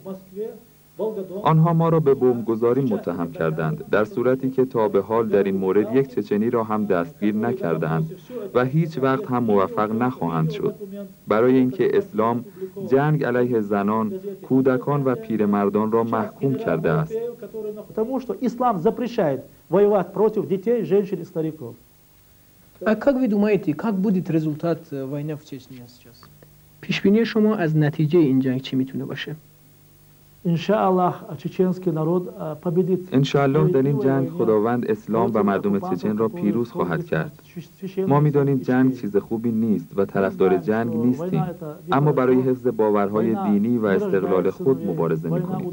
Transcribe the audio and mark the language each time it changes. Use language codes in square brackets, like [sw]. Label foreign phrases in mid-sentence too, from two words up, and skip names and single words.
[fa] آنها ما را به بمبگذاری متهم کردند، در صورتی که تا به حال در این مورد یک چچنی را هم دستگیر نکردند و هیچ وقت هم موفق نخواهند شد. برای اینکه اسلام جنگ علیه زنان، کودکان و پیرمردان را محکوم کرده است. [ru] اسلام запрещает воевать против детей, женщин и стариков. А как вы думаете, как будет результат войны в Чечне сейчас? [fa] پیش بینی شما از نتیجه این جنگ چی میتونه باشه؟ انشاءالله در این جنگ خداوند اسلام و مردم چچن را پیروز خواهد کرد. ما می‌دانیم جنگ چیز خوبی نیست و طرفدار جنگ نیستیم، اما برای حفظ باورهای دینی و استقلال خود مبارزه می‌کنیم.